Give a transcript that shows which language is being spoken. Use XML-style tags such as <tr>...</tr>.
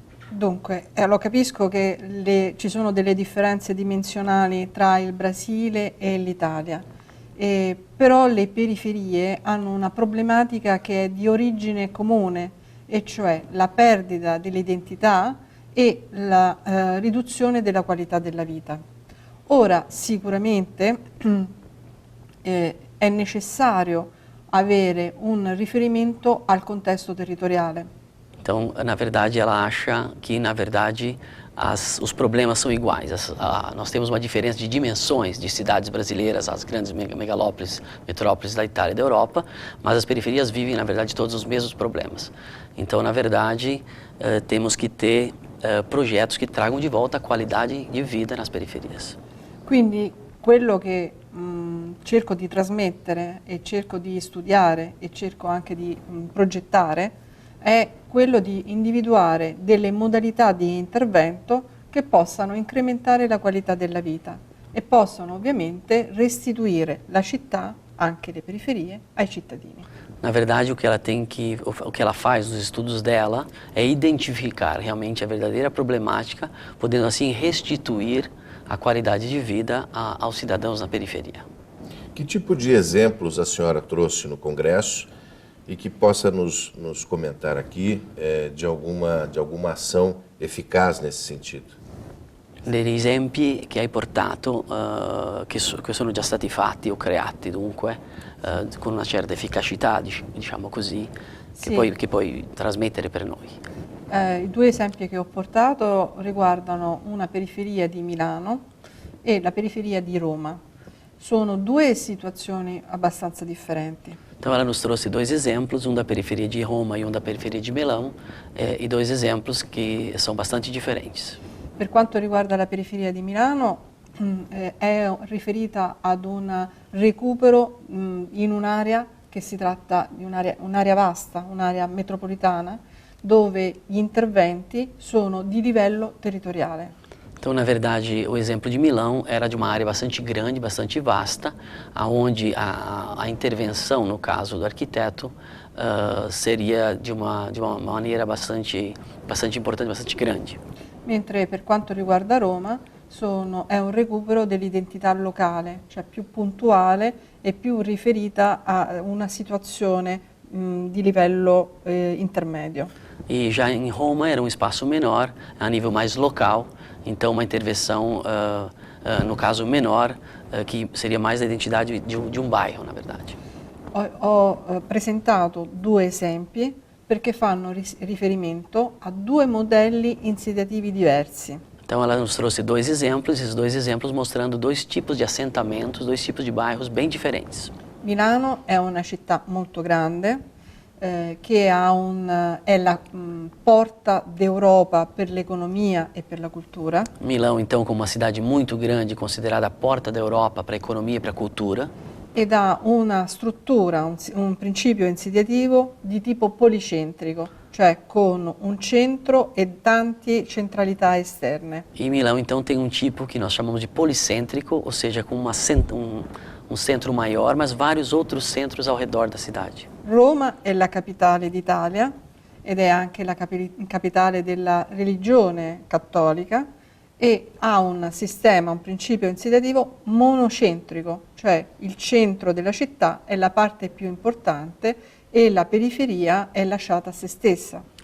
<it>Dunque, lo capisco che ci sono delle differenze dimensionali tra il Brasile e l'Italia, però le periferie hanno una problematica che è di origine comune, e cioè la perdita dell'identità e la riduzione della qualità della vita. Ora, sicuramente è necessario avere un riferimento al contesto territoriale.</it> <pt>Então, na verdade, ela acha que, na verdade, os problemas são iguais. Nós temos uma diferença de dimensões de cidades brasileiras, as grandes megalópolis, metrópoles da Itália e da Europa, mas as periferias vivem, na verdade, todos os mesmos problemas. Então, na verdade, temos que ter projetos que tragam de volta a qualidade de vida nas periferias.</pt> <it>Quindi quello che cerco di trasmettere e cerco di studiare e cerco anche di progettare è quello di individuare delle modalità di intervento che possano incrementare la qualità della vita e possano ovviamente restituire la città, anche le periferie, ai cittadini.</it> <pt>Na verdade, o que ela faz nos estudos dela é identificar realmente a verdadeira problemática, podendo assim restituir a qualidade de vida aos cidadãos na periferia. Que tipo de exemplos a senhora trouxe no Congresso e que possa nos comentar aqui de alguma ação eficaz nesse sentido?</pt> <it>Degli esempi che hai portato, che sono già stati fatti o creati dunque, con una certa efficacità, diciamo così, Sì. che puoi trasmettere per noi. I due esempi che ho portato riguardano una periferia di Milano e la periferia di Roma. Sono due situazioni abbastanza differenti.</it> <pt>Então ela nos trouxe dois exemplos, um da periferia de Roma e um da periferia de Milão, e dois exemplos que são bastante diferentes.</pt> <it>Per quanto riguarda la periferia di Milano, è riferita ad un recupero in un'area che si tratta di un'area vasta, un'area metropolitana, dove gli interventi sono di livello territoriale.</it> <pt>Então, na verdade, o exemplo de Milão era de uma área bastante grande, bastante vasta, onde a intervenção, no caso do arquiteto, seria de uma maneira bastante importante, bastante grande.</pt> <it>Mentre per quanto riguarda Roma è un recupero dell'identità locale, cioè più puntuale e più riferita a una situazione di livello intermedio.</it> <pt>E já em Roma era um espaço menor, a nível mais local, então uma intervenção, no caso menor, que seria mais da identidade de um bairro, na verdade.</pt> <it>Ho presentato due esempi perché fanno riferimento a due modelli insediativi diversi.</it> <pt>Então ela nos trouxe dois exemplos, esses dois exemplos mostrando dois tipos de assentamentos, dois tipos de bairros bem diferentes.</pt> <it>Milano è una città molto grande, che è la porta d'Europa per l'economia e per la cultura.</it> <pt>Milão, então, como uma cidade muito grande, considerada a porta da Europa para a economia e para a cultura.</pt> <it>Ed ha una struttura, un principio insediativo di tipo policentrico, cioè con un centro e tante centralità esterne.</it> <pt>E Milão, então, tem um tipo que nós chamamos de policêntrico, ou seja, com um centro maior, mas vários outros centros ao redor da cidade.</pt> <it>Roma è la capitale d'Italia ed è anche la capitale della religione cattolica e ha un sistema, un principio insediativo monocentrico, cioè il centro della città è la parte più importante e la periferia è lasciata a se stessa.</it>